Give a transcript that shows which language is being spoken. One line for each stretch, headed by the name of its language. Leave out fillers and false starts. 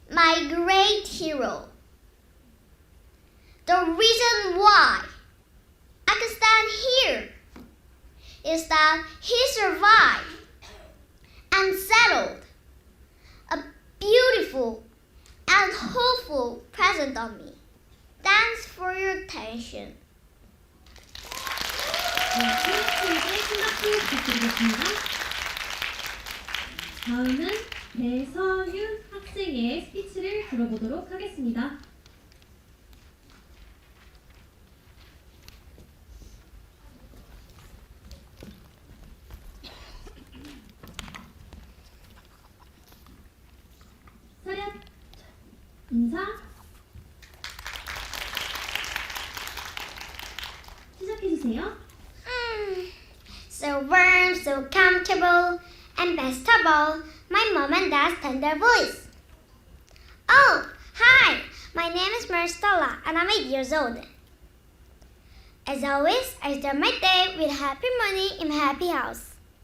English: my great hero. The reason why I can stand here is that he survived and settled a beautiful and hopeful present on me. Thanks for your attention.
Korean: 수업하고 심각해 부탁드리겠습니다. 다음은 배서윤 학생의 스피치를 들어보도록 하겠습니다. 차렷, 인사, 시작해주세요.
English: So warm, so comfortable, and best of all, my mom and dad's tender voice. Oh, hi! My name is Maristella, and I'm 8 years old. As always, I start my day with happy money in my happy house.